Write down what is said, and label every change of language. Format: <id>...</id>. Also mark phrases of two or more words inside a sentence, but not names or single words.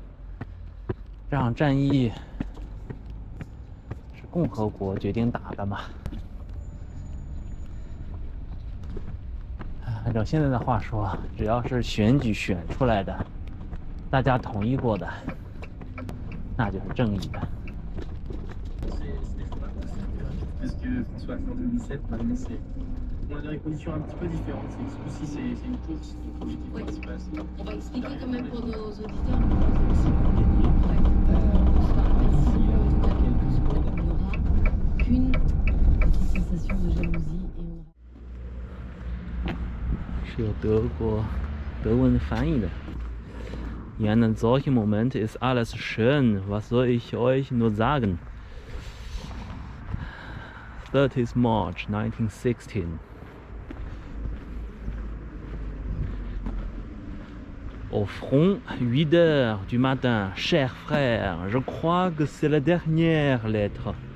<zh>这场战役是共和国决定打的嘛？按照现在的话说，只要是选举选出来的，大家同意过的，那就是正义的。</zh> <fr>On a des positions un petit peu différentes. Ce coup-ci, c'est une course. Donc, Oui. ce qui se passe. On va expliquer quand même pour nos auditeurs, aussi pour gagner. Bonsoir, merci. Dans quelques secondes, il n'y aura qu'une petite sensation de jalousie et on aura...</fr> <zh>是有德文翻译的。</zh> <de>In einem solchen Moment ist alles schön. Was soll ich euch nur sagen?</de> <en>30th March 1916.</en> <fr>Au front, 8 heures du matin, chers frères, je crois que c'est la dernière lettre.</fr>